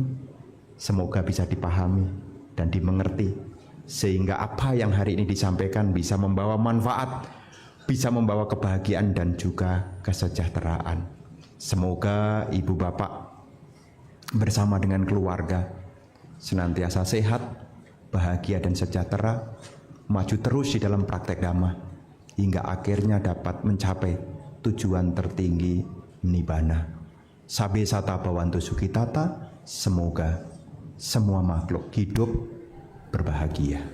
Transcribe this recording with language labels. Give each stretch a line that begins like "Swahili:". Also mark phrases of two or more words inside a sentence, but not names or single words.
Indonesian: Semoga bisa dipahami dan dimengerti, sehingga apa yang hari ini disampaikan bisa membawa manfaat, bisa membawa kebahagiaan dan juga kesejahteraan. Semoga ibu bapak bersama dengan keluarga senantiasa sehat, bahagia dan sejahtera, maju terus di dalam praktek Dhamma hingga akhirnya dapat mencapai tujuan tertinggi Nibbana.
Pali: Sabe sata bhavantu sukhitata,
Indonesian: semoga semua makhluk hidup berbahagia.